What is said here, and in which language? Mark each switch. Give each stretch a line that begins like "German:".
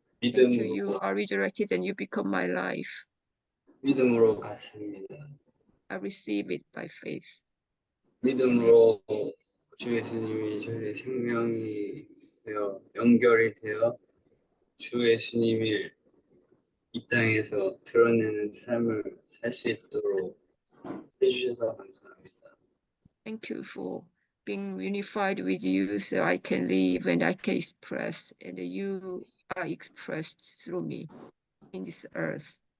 English: Thank you, you are resurrected and you become my life.
Korean: 믿음으로 받습니다.
English: I receive it by faith.
Korean: 믿음으로 주 예수님이 저희 생명이 되어 연결이 되어 주 예수님이 이 땅에서 드러내는 삶을 살 수 있도록 해주셔서 감사합니다.
English: Thank you for being unified with you so I can live and I can express and you are expressed through me in this earth.